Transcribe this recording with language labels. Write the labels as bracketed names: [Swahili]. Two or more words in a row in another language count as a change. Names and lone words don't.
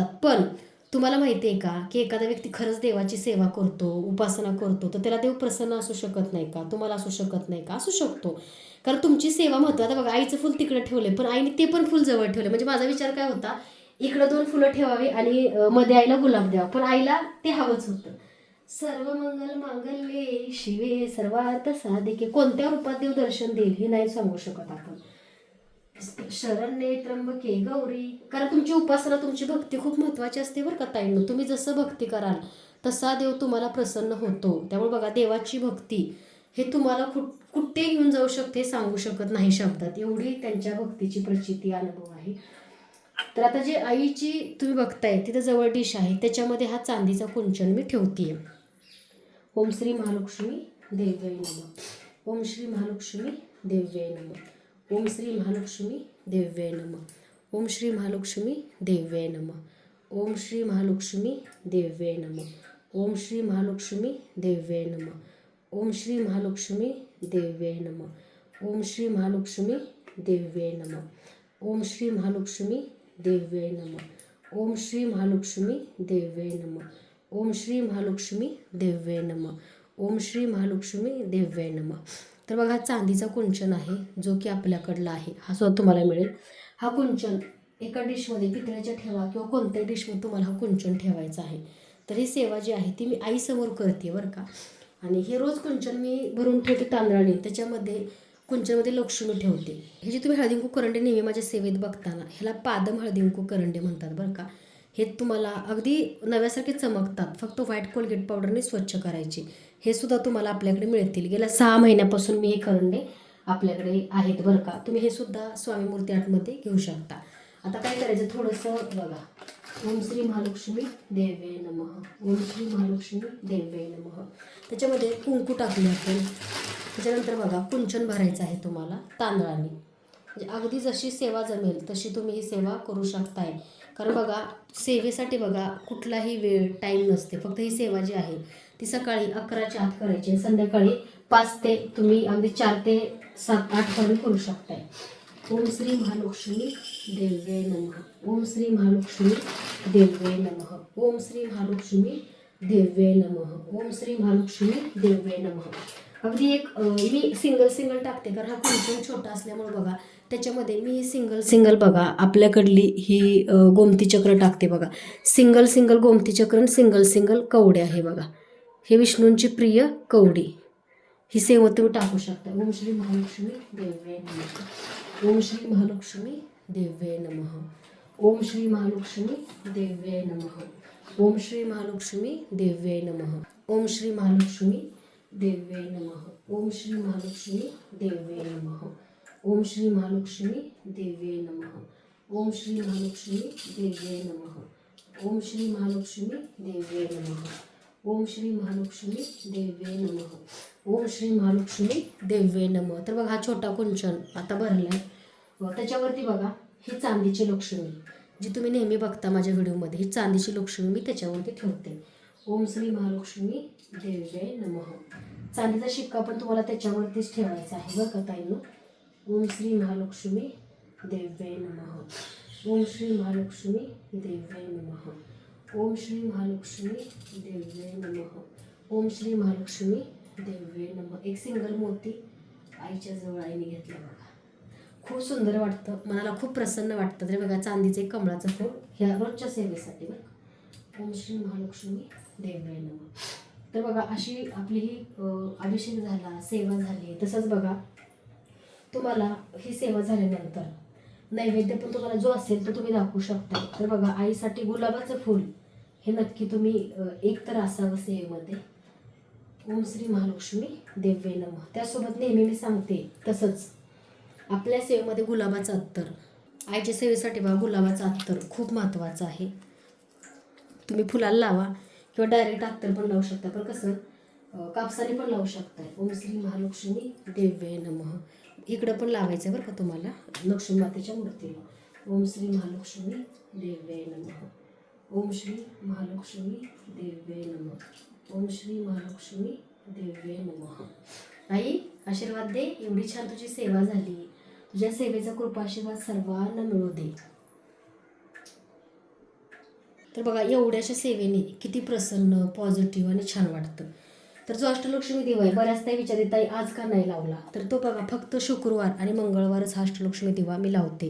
[Marathi] पण तुम्हाला माहिती आहे का की एखादा व्यक्ती खरंच देवाची सेवा करतो, उपासना करतो, तर त्याला देव प्रसन्न असू शकत नाही का? तुम्हाला असू शकत नाही का? असू शकतो. कारण तुमची सेवा महत्त्वाची. आता बघा आईचं फुल तिकडे ठेवले, पण आईने ते पण फुल जवळ ठेवले. म्हणजे माझा विचार काय होता, इकडं 2 फुलं ठेवावी आणि मध्ये आईला गुलाब द्यावा, पण आईला ते हवंच होतं. [Sanskrit] सर्व मंगल मांगल्ये शिवे सर्वार्थ साधिके. [Marathi] कोणत्या रूपात देव दर्शन देईल हे नाही सांगू शकत आपण. [Sanskrit] शरण्ये त्र्यंबके गौरी. [Marathi] कारण तुमची उपासना, तुमची भक्ती खूप महत्त्वाची असते बरं का ताईंनो. तुम्ही जसं भक्ती कराल तसा देव तुम्हाला प्रसन्न होतो. त्यामुळे बघा देवाची भक्ती हे तुम्हाला कुठे घेऊन जाऊ शकते सांगू शकत नाही शब्दात. एवढी त्यांच्या भक्तीची प्रचिती अनुभव आहे. तर आता जे आईची तुम्ही बघताय तिथं जवळ डिश आहे, त्याच्यामध्ये हा चांदीचा कुंचन मी ठेवतीये. [Sanskrit] ओम श्री महालक्ष्मी देव्याय नमः. ओम श्री महालक्ष्मी देव्याय नमः. ओम श्री महालक्ष्मी देव्याय नमः. ओम श्री महालक्ष्मी देव्याय नमः. ओम श्री महालक्ष्मी देव्याय नमः. ओम श्री महालक्ष्मी देव्याय नमः. ओम श्री महालक्ष्मी देव्याय नमः. ओम श्री महालक्ष्मी देव्याय नमः. ओम श्री महालक्ष्मी देव्याय नमः. ओम श्री महालक्ष्मी देव्याय नमः. ओम श्री महालक्ष्मी देव्याय नमः. ओम श्री महालक्ष्मी देव्याय नमः. [Marathi] तर बघा हा चांदीचा कुंचन आहे जो की आपल्याकडला आहे. हा सुद्धा तुम्हाला मिळेल. हा कुंचन एका डिशमध्ये पितळेच्या ठेवा किंवा कोणत्याही डिशमध्ये तुम्हाला हा कुंचन ठेवायचा आहे. तर ही सेवा जी आहे ती मी आईसमोर करते बरं का. आणि हे रोज कुंचन मी भरून ठेवते तांदळाने. त्याच्यामध्ये कुंचनमध्ये लक्ष्मी ठेवते. हे जे तुम्ही हळदीकुंकू करंडे नेहमी माझ्या सेवेत बघताना ह्याला पादम हळदीकुंकू करंडे म्हणतात बरं का. हे तुम्हाला अगदी नव्यासारखे चमकतात. फक्त व्हाईट कोलगेट पावडरने स्वच्छ करायचे. हे सुद्धा तुम्हाला आपल्याकडे मिळतील. गेल्या 6 महिन्यापासून मी हे करंडे आपल्याकडे आहेत बरं का. तुम्ही हे सुद्धा स्वामी मूर्ती आर्टमध्ये घेऊ शकता. आता काय करायचं, थोडंसं बघा. [Sanskrit] ओम श्री महालक्ष्मी देव्याय नमः. ओम श्री महालक्ष्मी देव्याय नमः. [Marathi] त्याच्यामध्ये कुंकू टाकले आपण. त्याच्यानंतर बघा कुंचन भरायचं आहे तुम्हाला तांदळाने. म्हणजे अगदी जशी सेवा जमेल तशी तुम्ही ही सेवा करू शकताय. कारण बघा सेवेसाठी बघा कुठलाही वेळ टाईम नसते. फक्त ही सेवा जी आहे ती सकाळी 11च्या आत करायची, संध्याकाळी 5 ते तुम्ही अगदी 4 ते 7-8 पर्यंत करू शकताय. [Sanskrit] ओम श्री महालक्ष्मी देव्याय नमः. ओम श्री महालक्ष्मी देव्याय नमः. ओम श्री महालक्ष्मी देव्याय नमः. ओम श्री महालक्ष्मी देव्याय नमः. [Marathi] अगदी एक मी सिंगल टाकते कारण हा कुंचन छोटा असल्यामुळे बघा त्याच्यामध्ये मी सिंगल बघा आपल्याकडली ही गोमती चक्र टाकते बघा. सिंगल गोमती चक्र आणि सिंगल कवडे आहे बघा. हे विष्णूंची प्रिय कवडी. ही सेवा तुम्ही टाकू शकता. [Sanskrit] ओम श्री महालक्ष्मी देव्याय नमः. ओम श्री महालक्ष्मी देव्याय नमः. ओम श्री महालक्ष्मी देव्याय नमः. ओम श्री महालक्ष्मी देव्यै नमः. ओम श्री महालक्ष्मी देव्यै नमः. ओम श्री महालक्ष्मी देव्यै नमः. ओम श्री महालक्ष्मी देव्यै नमः. ओम श्री महालक्ष्मी देव्यै नमः. ओम श्री महालक्ष्मी देव्यै नमः. ओम श्री महालक्ष्मी देव्यै नमः. ओम श्री महालक्ष्मी देव्यै नमः. [Marathi] तर बघा हा छोटा कुंचन आता भरलाय. त्याच्यावरती बघा ही चांदीची लक्ष्मी जी तुम्ही नेहमी बघता माझ्या व्हिडिओमध्ये, ही चांदीची लक्ष्मी मी त्याच्यावरती ठेवते. [Sanskrit] ओम श्री महालक्ष्मी देव्यै नमः. [Marathi] चांदीचा शिक्का पण तुम्हाला त्याच्यावरतीच ठेवायचा आहे बरं का ताईंनो. [Sanskrit] ओम श्री महालक्ष्मी देव्यै नमः. ओम श्री महालक्ष्मी देव्यै नमः. ओम श्री महालक्ष्मी देव्यै नमः. ओम श्री महालक्ष्मी देव्यै नमः. [Marathi] एक सिंगल मोती आईच्या जवळ आईने घेतला बघा. खूप सुंदर वाटतं, मनाला खूप प्रसन्न वाटतं. तरी बघा चांदीचे कमळाचं फूल ह्या रोजच्या सेवेसाठी बघा. [Sanskrit] ओम श्री महालक्ष्मी देव्यै नमः. [Marathi] तर बघा अशी आपली ही अभिषेक झाला, सेवा झाली. तसंच बघा तुम्हाला ही सेवा झाल्यानंतर नैवेद्य पण तुम्हाला जो असेल तो तुम्ही दाखवू शकता. तर बघा आईसाठी गुलाबाचं फूल हे नक्की तुम्ही एक तर असावं सेवेमध्ये. [Sanskrit] ओम श्री महालक्ष्मी देव्यै नमः. [Marathi] त्यासोबत नेहमी मी सांगते तसंच आपल्या सेवेमध्ये गुलाबाचं अत्तर, आईच्या सेवेसाठी बघा गुलाबाचं अत्तर खूप महत्त्वाचं आहे. तुम्ही फुलाला लावा किंवा डायरेक्ट अत्तर पण लावू शकता, पण कसं कापसाने पण लावू शकताय. [Sanskrit] ओम श्री महालक्ष्मी देव्यै नमः. [Marathi] इकडं पण लावायचं बरं का तुम्हाला लक्ष्मी मातेच्या मूर्तीला. [Sanskrit] ओम श्री महालक्ष्मी देव्यै नमः. ओम श्री महालक्ष्मी देव्यै नमः. ओम श्री महालक्ष्मी देव्यै नमः. [Marathi] आई आशीर्वाद दे, एवढी छान तुझी सेवा झाली, तुझ्या सेवेचा कृपा आशीर्वाद सर्वांना मिळू दे. तर बघा एवढ्याशा सेवेने किती प्रसन्न, पॉझिटिव्ह आणि छान वाटतं. तर जो अष्टलक्ष्मी दिवा आहे, बऱ्याचदा विचारत ताई आज का नाही लावला, तर तो बघा फक्त शुक्रवार आणि मंगळवारच हा अष्टलक्ष्मी दिवा मी लावते.